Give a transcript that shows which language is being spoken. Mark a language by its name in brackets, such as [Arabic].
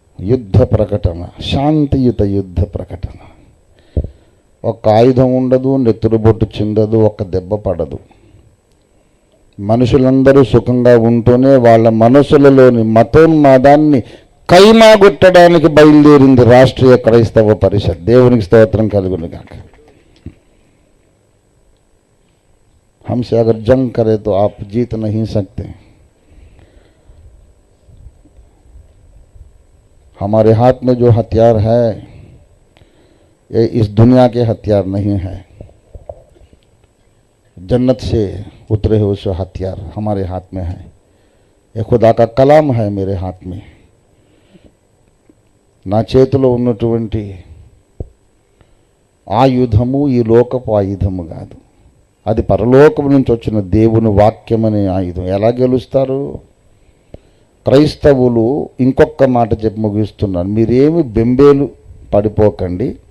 [Telugu] యుద్ధ ప్రకటన, శాంతియుత యుద్ధ ప్రకటన. ఒక్క ఆయుధం ఉండదు, నెత్తురు బొట్టు చిందదు, ఒక్క దెబ్బ పడదు. మనుషులందరూ సుఖంగా ఉంటూనే వాళ్ళ మనసులలోని మతోన్మాదాన్ని కైమాగొట్టడానికి బయలుదేరింది రాష్ట్రీయ క్రైస్తవ పరిషత్. దేవునికి స్తోత్రం కలుగును గాక. [Hindi] हमसे अगर जंग करे तो आप जीत नहीं सकते. हमारे हाथ में जो हथियार है ये इस दुनिया के हथियार नहीं है. जन्नत से उतरे हुए सो हथियार हमारे हाथ में है. ये खुदा का कलाम है मेरे हाथ में. [Telugu] నా చేతిలో ఉన్నటువంటి ఆయుధము ఈ లోకపు ఆయుధము కాదు, అది పరలోకం నుంచి వచ్చిన దేవుని వాక్యం అనే ఆయుధం. ఎలా గెలుస్తారు? క్రైస్తవులు ఇంకొక మాట చెప్పి ముగిస్తున్నారు. మీరేమి బెంబేలు పడిపోకండి.